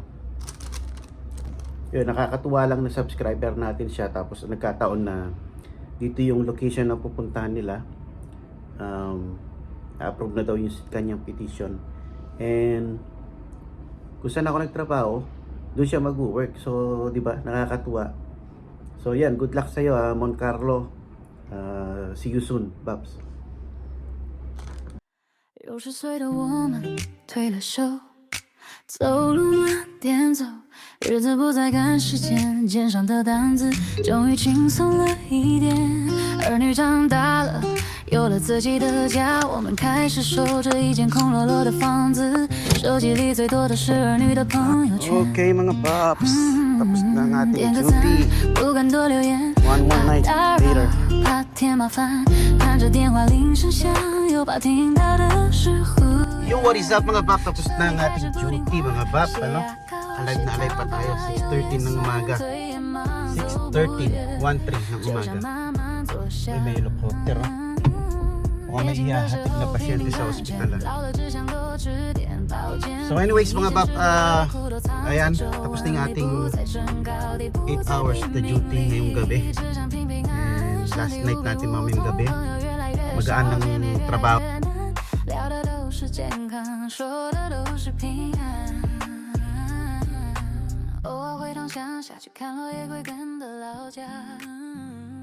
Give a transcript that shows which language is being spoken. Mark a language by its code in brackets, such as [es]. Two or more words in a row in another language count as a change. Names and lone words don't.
[tl] Yun, nakakatuwa lang na subscriber natin siya, tapos nagkataon na dito yung location na pupuntahan nila. Approve na daw yung kanyang petition. And kung saan ako nagtrabaho, doon siya mag-work. So, di ba, nakakatuwa. So, yan, [en] good luck [tl] sa iyo, Mon Carlo. [en] See you soon, Babs. [zh] 60 岁的我们退了休，走路慢点走，日子不再赶时间，肩上的担子终于轻松了一点。儿女长大了，有了自己的家，我们开始守着一间空落落的房子，手机里最多的是儿女的朋友圈。 [tl] Okay, mga Babs, tapos na ang ating [zh] 点个赞 [tl] duty. [zh] 不敢多留言， [en] One more night [zh] 打扰 [en] later. [zh] 怕添麻烦，看着电话铃声响，又怕听到的是呼。 [en] Yo, what is up mga Bab? [tl] Tapos na ang ating duty mga Bab, ano? Alive na alive pa tayo, 6:13 ng umaga. 6:13, 1:03 ng umaga. May helicopter, oh. Mukhang may ihahatid na pasyente sa ospital, ah. [en] So anyways [tl] mga Bab, ayan, tapos na yung ating 8 hours na duty ngayong gabi. [en] And last night [tl] natin mamayang gabi. Magaan ng trabaho. [zh] 聊的都是健康，说的都是平安。偶尔回头想，下去看落叶归根的老家。